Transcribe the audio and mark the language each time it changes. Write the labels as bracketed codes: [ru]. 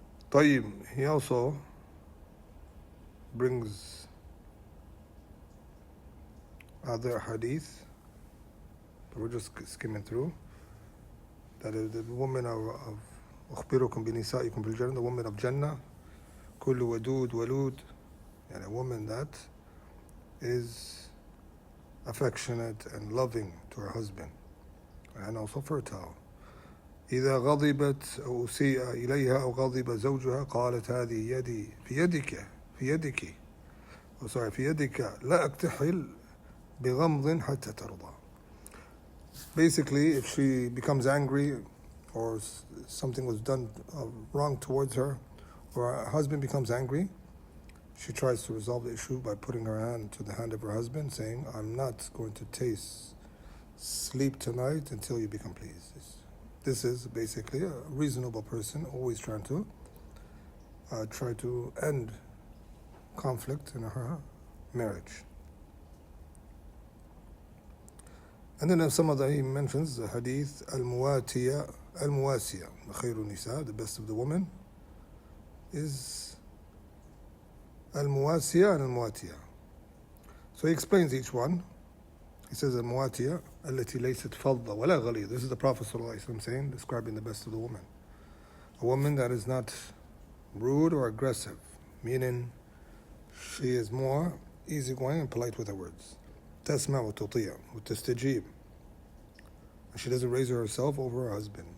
[en] طيب, he also brings other hadith, but we're just skimming through, that the woman of [ar] أخبركم بنسائكم في الجنة, [en] the woman of Jannah, [ar] كل ودود ولود, [en] and a woman that is affectionate and loving to her husband, and also fertile. [ar] إذا غضبت أو أسيء إليها أو غضب زوجها قالت هذه يدي في يدك في يدك لا أكتحل بغمض حتى ترضى. [en] Basically, if she becomes angry or something was done wrong towards her, or her husband becomes angry, she tries to resolve the issue by putting her hand to the hand of her husband, saying, I'm not going to taste sleep tonight until you become pleased. This is basically a reasonable person, always trying to end conflict in her marriage. And then some of he mentions the hadith al-muwasiya, [ar] خير النساء, [en] the best of the women is al-muwasiya and al-muwatiya. So he explains each one. He says [ar] al-muwatiya التي ليست فضة ولا غليظ. [en] This is the Prophet ﷺ saying, describing the best of the woman. A woman that is not rude or aggressive, meaning she is more easygoing and polite with her words. [ar] تسمع وتطيع وتستجيب. [en] And she doesn't raise herself over her husband.